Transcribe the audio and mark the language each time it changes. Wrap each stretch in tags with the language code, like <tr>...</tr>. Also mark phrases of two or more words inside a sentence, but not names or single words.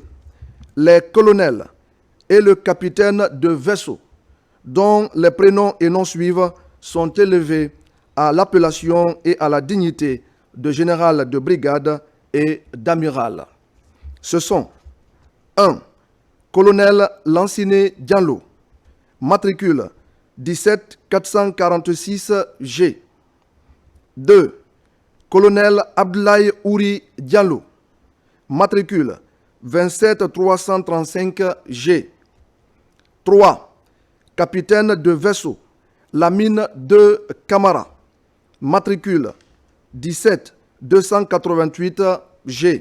<fr>Les colonels et le capitaine de vaisseau, dont les prénoms et noms suivent, sont élevés à l'appellation et à la dignité de général de brigade et d'amiral. Ce sont 1. Colonel Lanciné Diallo, matricule 17 446 G. 2. Colonel Abdoulaye Ouri Diallo, matricule 27 335 G. 3. Capitaine de vaisseau Lamine de Camara, matricule 17 288 G.</fr>